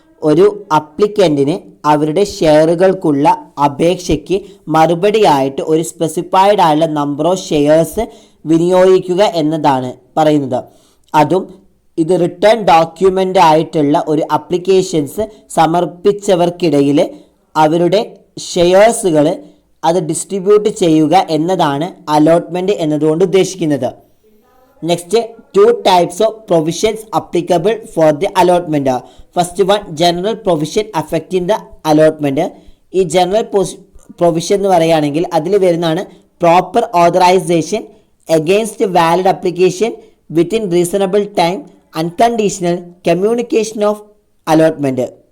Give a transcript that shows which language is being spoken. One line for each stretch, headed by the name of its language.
Malayalam: ഒരു അപ്ലിക്കൻറ്റിന് അവരുടെ ഷെയറുകൾക്കുള്ള അപേക്ഷയ്ക്ക് മറുപടിയായിട്ട് ഒരു സ്പെസിഫൈഡ് ആയുള്ള നമ്പർ ഓഫ് ഷെയർസ് വിനിയോഗിക്കുക എന്നതാണ് പറയുന്നത്. അതും ഇത് റിട്ടേൺ ഡോക്യുമെൻ്റ് ആയിട്ടുള്ള ഒരു അപ്ലിക്കേഷൻസ് സമർപ്പിച്ചവർക്കിടയിൽ അവരുടെ ഷെയർസുകൾ അത് ഡിസ്ട്രിബ്യൂട്ട് ചെയ്യുക എന്നതാണ് അലോട്ട്മെൻറ്റ് എന്നതുകൊണ്ട് ഉദ്ദേശിക്കുന്നത്.
English: Next, 2 types of provisions applicable for the allotment. First one, general provision affecting the allotment. ഈ general provision
Malayalam: എന്ന് പറയുകയാണെങ്കിൽ അതിൽ വരുന്നതാണ്
English: Proper authorization against valid application within reasonable time, unconditional communication of allotment.